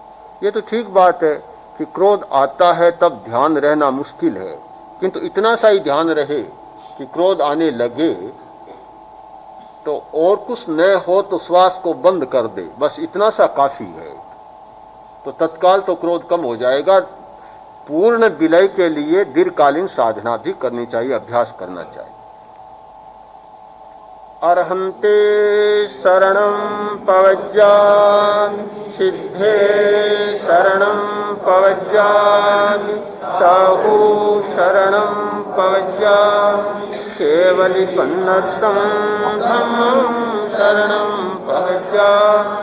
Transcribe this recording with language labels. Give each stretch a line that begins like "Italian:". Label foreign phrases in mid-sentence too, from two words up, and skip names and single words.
Hindi: ये तो ठीक बात है कि क्रोध आता है तब ध्यान रहना मुश्किल है, किंतु इतना सा ही ध्यान रहे कि क्रोध आने लगे तो और कुछ न हो तो श्वास को बंद कर दे, बस इतना सा काफी है, तो तत्काल तो क्रोध कम हो जाएगा। पूर्ण विलय के लिए दीर्घकालीन साधना भी करनी चाहिए, अभ्यास करना चाहिए।
Prakrit languages: अर्हन्ते शरणं पवज्जामि, सिद्धे शरणं पवज्जामि, साहु शरणं पवज्जामि, केवलिपन्नतं धम्मं शरणं पवज्जामि।